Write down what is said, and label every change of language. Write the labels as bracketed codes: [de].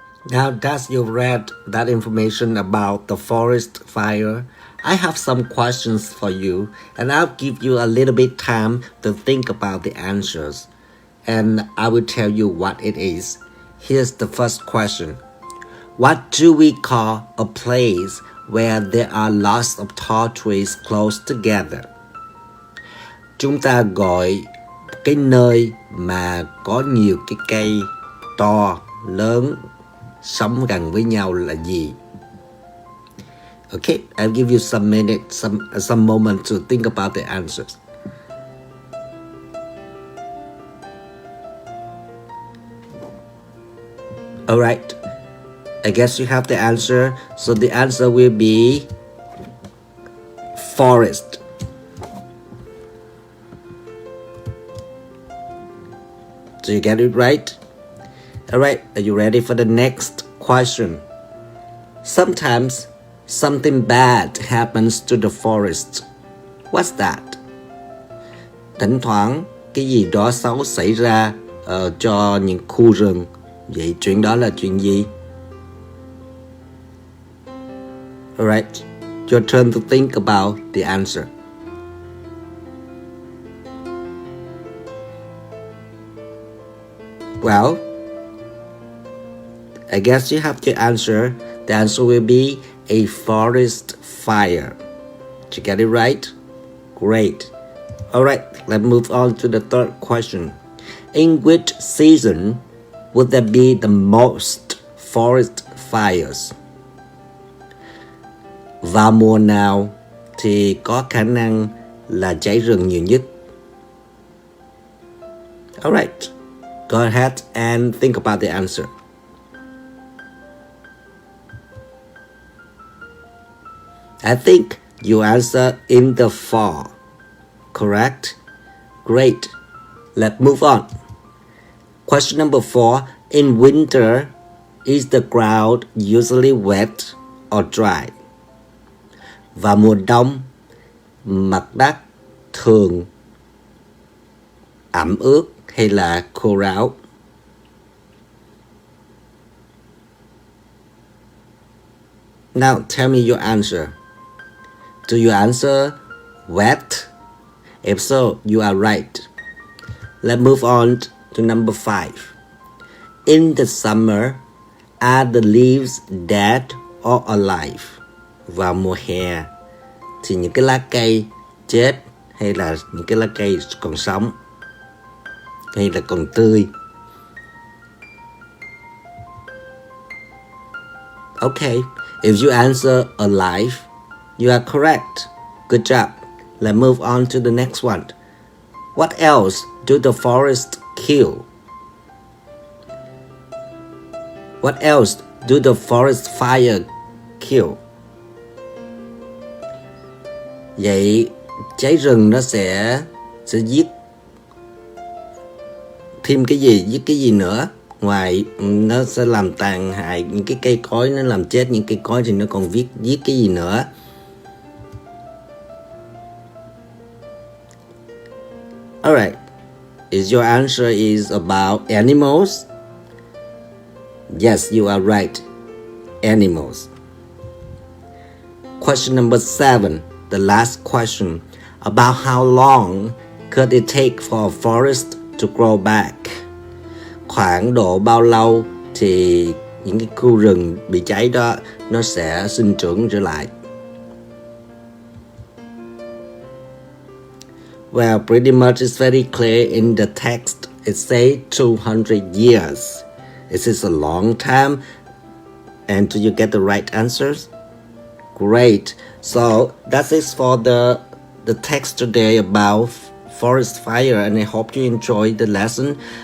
[en] Now that you've read that information about the forest fire, I have some questions for you, and I'll give you a little bit time to think about the answers, and I will tell you what it is. Here's the first question. What do we call a place where there are lots of tall trees close together? [vi] Chúng ta gọi cái nơi mà có nhiều cái cây to, lớn, sống gần với nhau là gì? [en] Okay, I'll give you some minutes, some moment to think about the answers. Alright, I guess you have the answer. So the answer will be forest. So you get it right? Alright, are you ready for the next question? Sometimes something bad happens to the forest. What's that? [vi] Thỉnh thoảng cái gì đó xấu xảy ra cho những khu rừng. Vậy chuyện đó là chuyện gì? [en] Alright, your turn to think about the answer. Well, I guess you have to answer. The answer will be a forest fire. Did you get it right? Great. Alright, let's move on to the third question. In which season would there be the most forest fires? [vi] Vào mùa nào thì có khả năng là cháy rừng nhiều nhất? [en] Alright, go ahead and think about the answer. I think you answer in the fall. Correct? Great. Let's move on. Question number 4. In winter, is the ground usually wet or dry? [vi] Vào mùa đông, mặt đất thường ẩm ướt hay là khô ráo? [en] Now tell me your answer. Do you answer wet? If so, you are right. Let's move on to number 5. In the summer, are the leaves dead or alive? [vi] Vào mùa hè thì những cái lá cây chết hay là những cái lá cây còn sống hay là còn tươi? [en] Okay, if you answer alive, you are correct. Good job. Let's move on to the next one. What else do the forests kill? What else do the forest fire kill? [vi] Vậy cháy rừng nó sẽ giết thêm cái gì, giết cái gì nữa? Ngoài nó sẽ làm tàn hại những cái cây cối, nó làm chết những cây cối thì nó còn giết cái gì nữa? [en] Alright, is your answer is about animals? Yes, you are right. Animals. Question number 7, the last question. About how long could it take for a forest to grow back? [vi] Khoảng độ bao lâu thì những cái khu rừng bị cháy đó nó sẽ sinh trưởng trở lại? [en] Well, pretty much it's very clear in the text. It says 200 years. Is this a long time? And do you get the right answers? Great. So that's it for the text today about forest fire, and I hope you enjoyed the lesson.